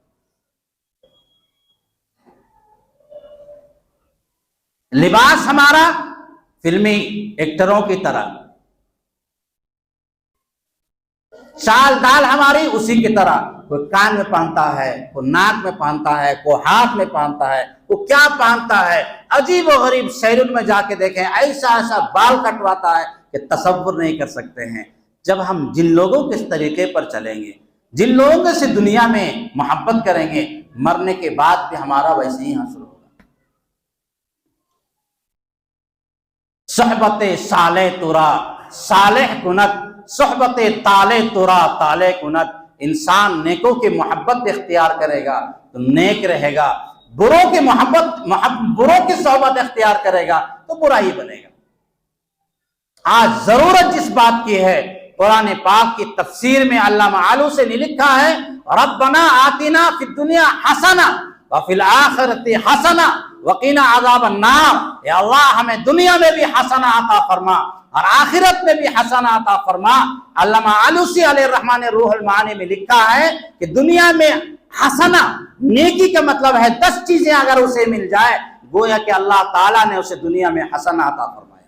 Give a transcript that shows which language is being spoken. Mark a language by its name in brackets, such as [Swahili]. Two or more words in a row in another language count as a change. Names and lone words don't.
[Urdu] لباس ہمارا فلمی ایکٹروں کی طرح، چال ڈال ہماری اسی کی طرح، کوئی کان میں پہنتا ہے، کوئی ناک میں پہنتا ہے، کوئی ہاتھ میں پہنتا ہے، کوئی کیا پہنتا ہے، عجیب و غریب سیلون میں جا کے دیکھیں ایسا ایسا بال کٹواتا ہے کہ تصور نہیں کر سکتے ہیں۔ جب ہم جن لوگوں کے اس طریقے پر چلیں گے، جن لوگوں سے دنیا میں محبت کریں گے، مرنے کے بعد بھی ہمارا ویسے ہی حاصل ہوگا۔ [Persian] صحبت صالح ترا صالح کنت، صحبت طالع ترا طالع کنت، [Urdu] انسان نیکوں کی محبت اختیار کرے گا تو نیک رہے گا، بروں کی بروں کی صحبت اختیار کرے گا تو برا ہی بنے گا۔ آج ضرورت جس بات کی ہے، قرآن پاک کی تفسیر میں علامہ آلوسی نے لکھا ہے [Arabic] ربنا آتنا فی الدنیا حسنہ وفی الآخرۃ حسنہ وقنا عذاب النار، [Urdu] یا اللہ ہمیں دنیا میں بھی حسنہ عطا فرما اور آخرت میں بھی حسنہ عطا فرما۔ علامہ آلوسی [Arabic] علیہ الرحمٰن [Urdu] نے روح المعانی میں لکھا ہے کہ دنیا میں حسنہ نیکی کا مطلب ہے 10 چیزیں اگر اسے مل جائے گویا کہ اللہ تعالیٰ نے اسے دنیا میں حسنہ عطا فرمایا۔